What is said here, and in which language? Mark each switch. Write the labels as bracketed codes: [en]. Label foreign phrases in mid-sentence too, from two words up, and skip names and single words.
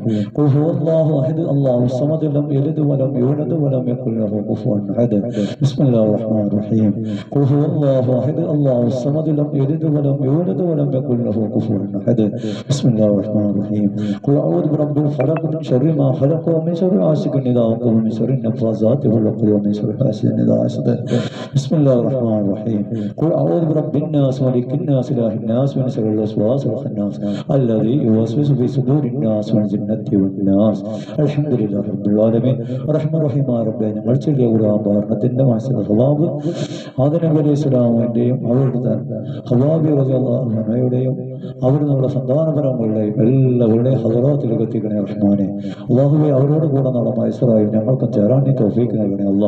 [ar] قل هو الله أحد الله الصمد لم يلد ولم يولد ولم يكن له كفوا أحد. بسم الله الرحمن الرحيم. قل هو الله أحد الله الصمد لم يلد ولم يولد ولم يكن له كفوا أحد. بسم الله الرحمن الرحيم. قل أعوذ برب الفلق من شر ما خلق ومن شر غاسق إذا وقب ومن شر النفاثات في العقد ومن شر حاسد إذا حسد. بسم الله الرحمن الرحيم. قل أعوذ برب الناس ملك الناس إله الناس من شر الوسواس الخناس الذي يوسوس في صدور الناس من الجنة والناس. الحمد لله رب العالمين الرحمن الرحيم. [ml] ربنا ഞങ്ങൾ ചൊല്ലിയ ഖുർആൻ പാഠത്തിന്റെ മാസത്തിൽ ഹവാബ് ആദം നബി അലൈഹി സ്വലാമിന്റെയും അവരുടെ ഹവ്വാ ബീവി റളിയല്ലാഹു അൻഹയുടെയും അവർ നമ്മുടെ സന്താനപരങ്ങളുടെയും എല്ലാവരുടെയും ഹദറാത്തിലേക്ക് എത്തിക്കണേ റഹ്മാനെ. അല്ലാഹുവേ, അവരോട് കൂടെ നാളെ മഹ്ശറായി ഞങ്ങൾക്കും ചേരാൻ നീ തൗഫീഖ് നൽകണേ അല്ലാഹ്.